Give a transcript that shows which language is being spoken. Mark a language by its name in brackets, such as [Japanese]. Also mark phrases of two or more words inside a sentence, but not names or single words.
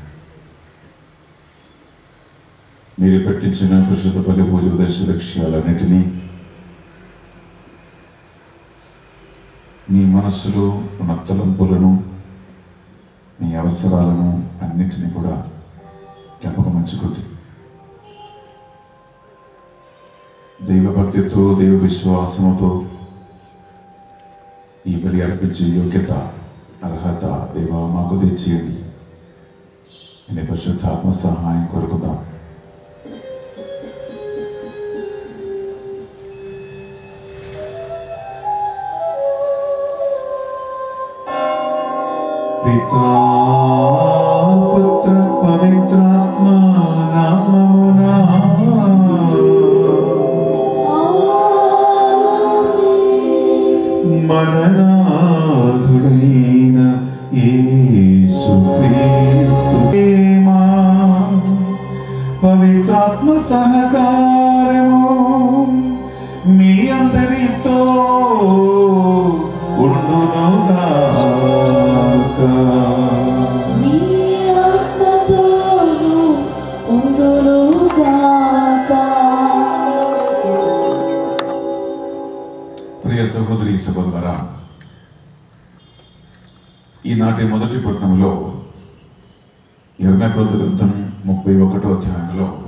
[Telugu] మీరు పెట్టించిన పరిశుద్ధ బలి పూజ ఉద్దేశ లక్ష్యాలన్నిటినీ మీ మనస్సులో ఉన్న తలంపులను మీ అవసరాలను అన్నిటినీ కూడా జ్ఞాపకమంచుకుంది. దైవభక్తితో దైవ విశ్వాసముతో ఈ బలి అర్పించే యోగ్యత అర్హత దేవా మాకు తెచ్చేది. నీ పరిశుద్ధాత్మ సహాయం కోరుకుందాం. పితా పుత్ర పవిత్రాత్మా నామమునా మననాథుడైన యేసు క్రీస్తు ప్రేమా పవిత్రాత్మ సహకారము మీ అందరితో ఉండునుగా. ప్రియ సహోదరి సహోదరా, ఈనాటి మొదటి పట్టణంలో యెర్మయా గ్రంథం 31వ అధ్యాయంలో